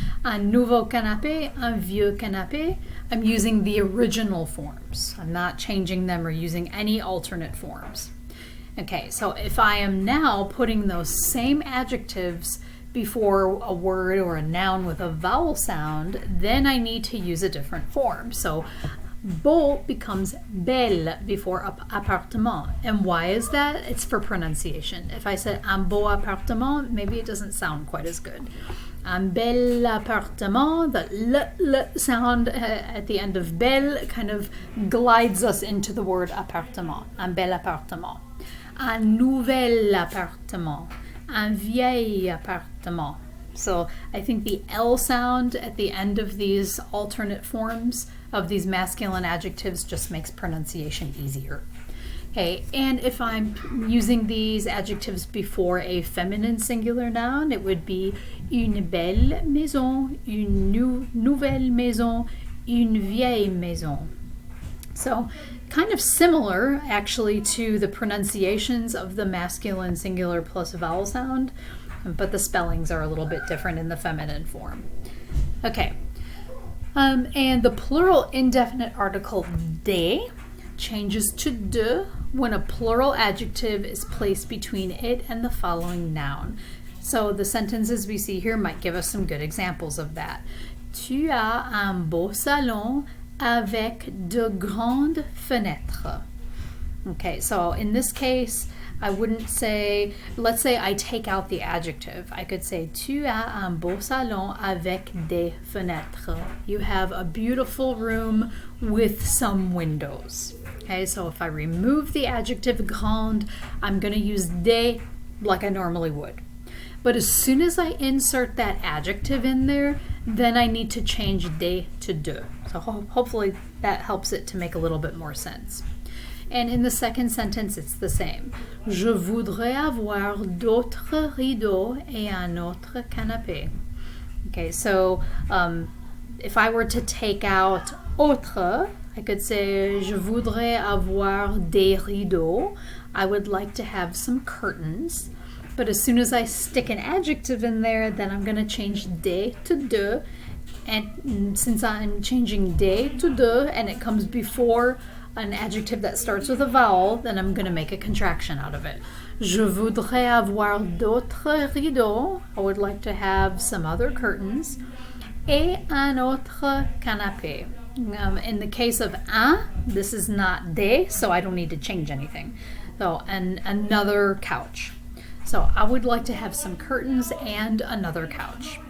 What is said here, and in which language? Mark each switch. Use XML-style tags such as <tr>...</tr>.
<fr>Un nouveau canapé, un vieux canapé.</fr> <en>I'm using the original forms. I'm not changing them or using any alternate forms. Okay, so if I am now putting those same adjectives before a word or a noun with a vowel sound, then I need to use a different form. So beau becomes belle before appartement. And why is that? It's for pronunciation. If I said</en> <fr>un beau appartement,</fr> <en>maybe it doesn't sound quite as good.</en> <fr>Un bel appartement,</fr> <en>the l sound at the end of belle kind of glides us into the word appartement. Un bel appartement.</en> <fr>Un nouvel appartement. Un vieil appartement.</fr> <en>So I think the L sound at the end of these alternate forms of these masculine adjectives just makes pronunciation easier. Okay, and if I'm using these adjectives before a feminine singular noun, it would be</en> <fr>une belle maison, une nouvelle maison, une vieille maison.</fr> <en>So kind of similar actually to the pronunciations of the masculine singular plus vowel sound, but the spellings are a little bit different in the feminine form. Okay, and the plural indefinite article des changes to de when a plural adjective is placed between it and the following noun. So the sentences we see here might give us some good examples of that.</en> <fr>Tu as un beau salon avec de grandes fenêtres.</fr> <en>Okay, so in this case, I wouldn't say, let's say I take out the adjective.</en> <fr>I could say, tu as un beau salon avec des fenêtres.</fr> <en>You have a beautiful room with some windows. Okay, so if I remove the adjective grande, I'm going to use des like I normally would. But as soon as I insert that adjective in there, then I need to change des to de. So hopefully that helps it to make a little bit more sense. And in the second sentence, it's the same.</en> <fr>Je voudrais avoir d'autres rideaux et un autre canapé.</fr> <en>Okay, so if I were to take out autre, I could say</en> <fr>je voudrais avoir des rideaux.</fr> <en>I would like to have some curtains. But as soon as I stick an adjective in there, then I'm going to change des to de. And since I'm changing des to de and it comes before an adjective that starts with a vowel, then I'm going to make a contraction out of it.</en> <fr>Je voudrais avoir d'autres rideaux.</fr> <en>I would like to have some other curtains.</en> <fr>Et un autre canapé.</fr> <en>In the case of un, this is not des, so I don't need to change anything. So, and another couch. So I would like to have some curtains and another couch.</en>